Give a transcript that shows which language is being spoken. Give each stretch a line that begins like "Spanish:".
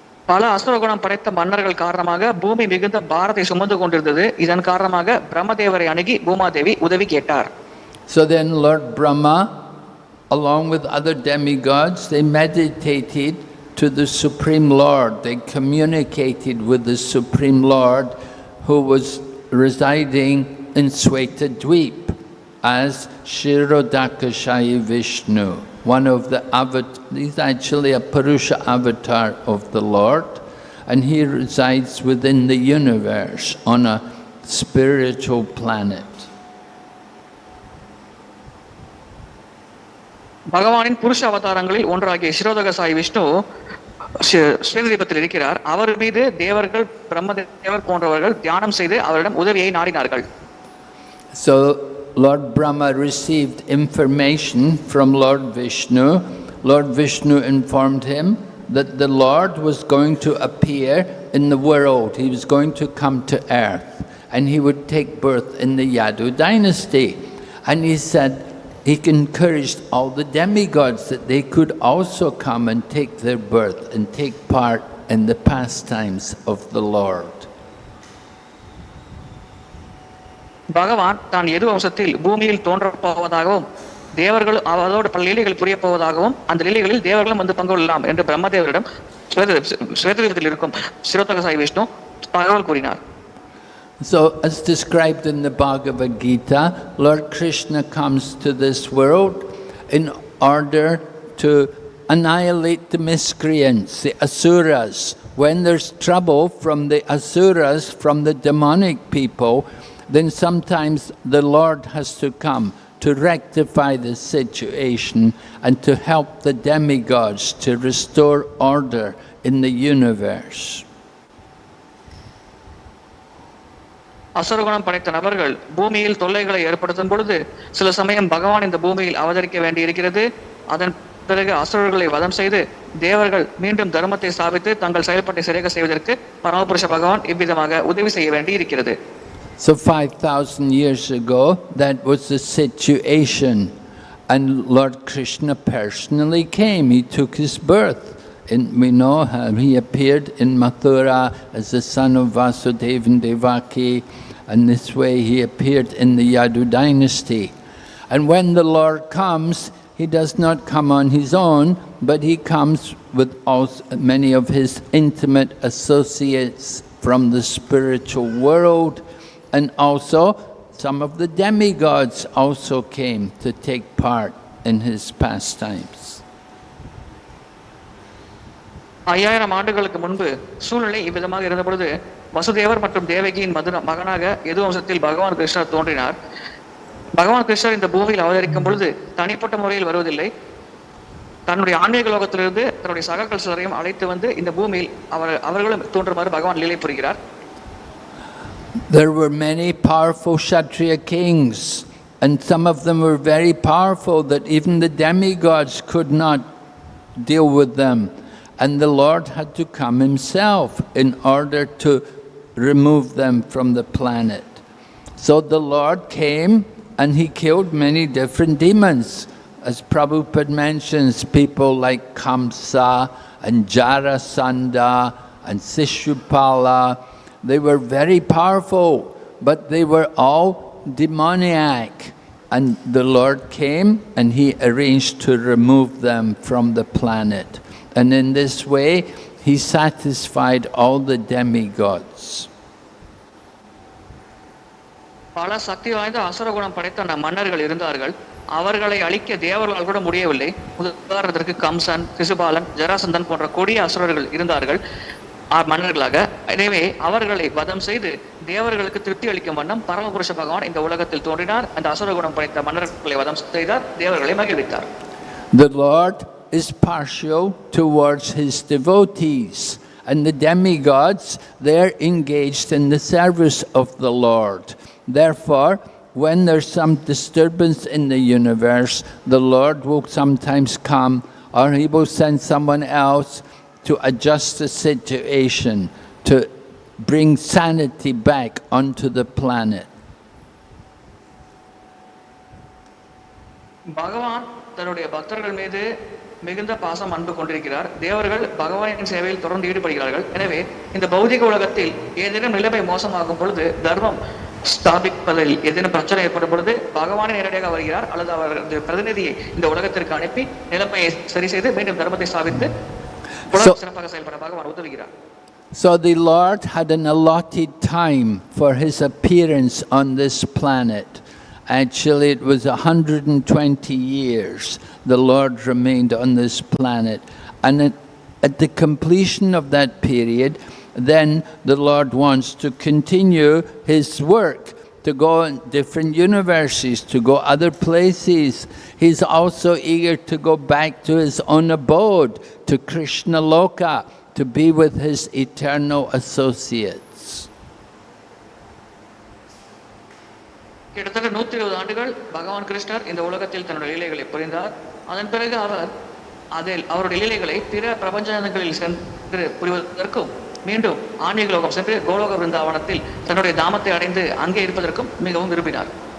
Tamil: பல அசுரகுணம் படைத்த மன்னர்கள் காரணமாக பூமி மிகுந்த பாரத்தை சுமந்து கொண்டிருந்தது. இதன் காரணமாக பிரம்மதேவரை அணுகி பூமாதேவி உதவி கேட்டார்.
English: So then Lord Brahma, along with other demigods, they meditated to the Supreme Lord. They communicated with the Supreme Lord who was residing in Svetadweep as Kshirodakashayi Vishnu. One of the he's actually a Purusha avatar of the Lord, and he resides within the universe on a spiritual planet.
Tamil: பகவானின் புருஷ அவதாரங்களில் ஒன்றாகிய சிரோதகசாயி விஷ்ணு ஸ்வேததீபத்தில் இருக்கிறார். அவர் மீது தேவர்கள் பிரம்மதேவர் போன்றவர்கள் தியானம் செய்து அவரிடம் உதவியை நாடினார்கள்.
English: So Lord Brahma received information from Lord Vishnu. Lord Vishnu informed him that the Lord was going to appear in the world. He was going to come to earth and he would take birth in the Yadu dynasty. And he said, he encouraged all the demigods that they could also come and take their birth and take part in the pastimes of the Lord.
Tamil: பகவான் தான் எது வம்சத்தில் பூமியில் தோன்றப் போவதாகவும் தேவர்கள் அதோடு பல லீலைகள் புரிய போவதாகவும் அந்த லீலைகளில் தேவர்களும் வந்து பங்கு கொள்ளலாம் என்று பிரம்மதேவரிடம் ஸ்வேததீபத்தில் இருக்கும் சிரோதகசாயி விஷ்ணு தகவல் கூறினார்.
English: So, as described in the Bhagavad Gita, Lord Krishna comes to this world in order to annihilate the miscreants, the asuras. When there's trouble from the asuras, from the demonic people, then sometimes the Lord has to come to rectify the situation and to help the demigods to restore order in the universe.
Tamil: அசுரகுணம் படைத்த நபர்கள் பூமியில் தொல்லைகளை ஏற்படுத்தும் பொழுது சில சமயம் பகவான் இந்த பூமியில் அவதரிக்க வேண்டி இருக்கிறது. அதன் பிறகு அசுரர்களை வதம் செய்து தேவர்கள் மீண்டும் தர்மத்தை ஸ்தாபித்து தங்கள் செயல்பாட்டை சரியாக செய்வதற்கு பரமபுருஷ பகவான் இவ்விதமாக உதவி செய்ய வேண்டி இருக்கிறது.
English: So 5,000 years ago, that was the situation. And Lord Krishna personally came. He took his birth We know how he appeared in Mathura as the son of Vasudeva and Devaki, and this way he appeared in the Yadu dynasty. And when the Lord comes, he does not come on his own, but he comes with also many of his intimate associates from the spiritual world, and also some of the demigods also came to take part in his pastimes.
Tamil: 5000 ஆண்டுகளுக்கு முன்பு சூழ்நிலை இவ்விதமாக இருந்த பொழுது வசுதேவர் மற்றும் தேவகியின் மகனாக யது வம்சத்தில் பகவான் கிருஷ்ணர் தோன்றினார். பகவான் கிருஷ்ணர் இந்த பூமியில் அவதரிக்கும் பொழுது தனிப்பட்ட முறையில் வருவதில்லை. தன்னுடைய ஆன்மீக லோகத்திலிருந்து தன்னுடைய சகாக்கள் சிலரையும் அழைத்து வந்து இந்த பூமியில் அவர்களும் தோன்றுமாறு பகவான் லீலை புரிகிறார்.
English: There were many powerful Kshatriya kings, and some of them were very powerful that even the demigods could not deal with them. And the Lord had to come himself in order to remove them from the planet. So the Lord came and he killed many different demons. As Prabhupada mentions, people like Kamsa and Jarasandha and Sishupala, they were very powerful, but they were all demoniac. And the Lord came and he arranged to remove them from the planet. And in this way, he satisfied all the demigods.
Tamil: பல சக்தி வாய்ந்த அசுரகுணம் படைத்த மன்னர்கள் இருந்தார்கள். அவர்களை அழிக்க தேவர்களால் கூட முடியவில்லை. உதாரணத்திற்கு கம்சன், சிசுபாலன், ஜராசந்தன் போன்ற கொடிய அசுரர்கள் இருந்தார்கள் மன்னர்களாக. எனவே அவர்களை வதம் செய்து தேவர்களுக்கு திருப்தி அளிக்கும் வண்ணம் பரமபுருஷ பகவான் இந்த உலகத்தில் தோன்றினார். அந்த அசுரகுணம் படைத்த மன்னர்களை வதம் செய்தார், தேவர்களை மகிழ்வித்தார்.
English: The Lord is partial towards his devotees, and the demigods, they're engaged in the service of the Lord. Therefore, when there's some disturbance in the universe, the Lord will sometimes come, or he will send someone else to adjust the situation, to bring sanity back onto the planet.
Tamil: பகவான் தன்னுடைய பக்தர்கள் மீது மிகுந்த பாசம் அன்பு கொண்டிருக்கிறார். தேவர்கள் பகவானின் சேவையில் தொடர்ந்து ஈடுபடுகிறார்கள். எனவே இந்த பௌதிக உலகத்தில் ஏதேனும் நிலைமை மோசமாகும் பொழுது, தர்மம் ஸ்தாபிப்பதில் ஏதேனும் பிரச்சனை ஏற்படும் பொழுது பகவானே நேரடியாக வருகிறார், அல்லது அவரது பிரதிநிதியை இந்த உலகத்திற்கு அனுப்பி நிலைமையை சரி செய்து மீண்டும் தர்மத்தை ஸ்தாபித்து சிறப்பாக செயல்பட பகவான் உதவுகிறார்.
English: So the Lord had an allotted time for his appearance on this planet. Actually, it was 120 years the Lord remained on this planet. And at the completion of that period, then the Lord wants to continue his work, to go in different universes, to go other places. He's also eager to go back to his own abode, to Krishna Loka, to be with his eternal associates.
Tamil: கிட்டத்தட்ட 120 ஆண்டுகள் பகவான் கிருஷ்ணர் இந்த உலகத்தில் தன்னுடைய லீலைகளை புரிந்தார். அதன் பிறகு அவர் அவருடைய லீலைகளை பிற பிரபஞ்சங்களில் சென்று புரிவதற்கும் மீண்டும் ஆன்மீக லோகம் சென்று கோலோக விருந்தாவனத்தில் தன்னுடைய தாமத்தை அடைந்து அங்கே இருப்பதற்கும் மிகவும் விரும்பினார்.